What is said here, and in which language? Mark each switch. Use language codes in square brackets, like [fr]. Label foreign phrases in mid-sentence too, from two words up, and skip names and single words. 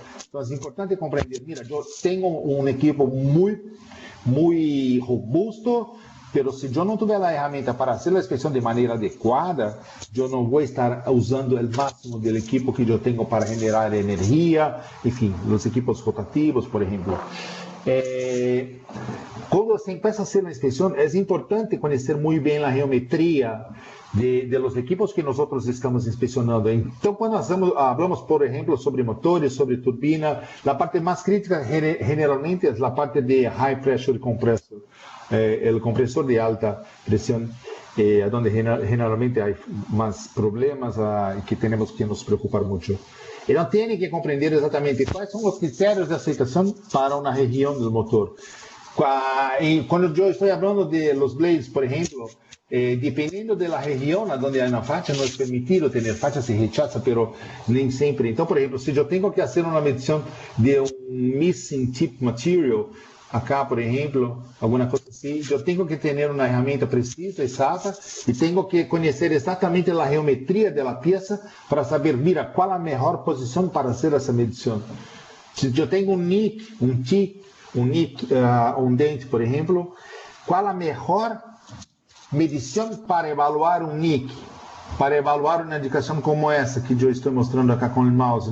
[pt] Então é importante compreender, mira, eu tenho um equipo muito robusto, pero se eu não tiver a ferramenta para fazer a inspeção de maneira adequada, eu não vou estar usando o máximo do equipo que eu tenho para generar energia, enfim, os equipos rotativos, por exemplo. Quando você começa a fazer a inspeção, é importante conhecer muito bem a geometria de [es] los equipos [pt] que nós estamos inspecionando. Então, quando nós falamos, por exemplo, sobre motores, sobre turbina, a parte mais crítica generalmente é a parte de [en] high pressure compressor, [pt] o compressor de alta pressão, onde generalmente há mais problemas e que temos que nos preocupar muito. Então, tem que compreender exatamente quais são os critérios de aceitação para uma região do motor. Quando eu estou falando de los blades, por exemplo, dependendo da região onde há uma faixa, não é permitido ter faixa, [es] se rechaza, [pt] mas nem sempre. Então, por exemplo, se eu tenho que fazer uma medição de [en] missing tip material, [pt] acá, por exemplo, alguma coisa assim, eu tenho que ter uma ferramenta precisa, exata, e tenho que conhecer exatamente a geometria da peça para saber, mira, qual a melhor posição para fazer essa medição. Se eu tenho um nick, um dente, por exemplo, qual a melhor medição para evaluar um nick, para evaluar uma indicação como essa que eu estou mostrando acá com o mouse?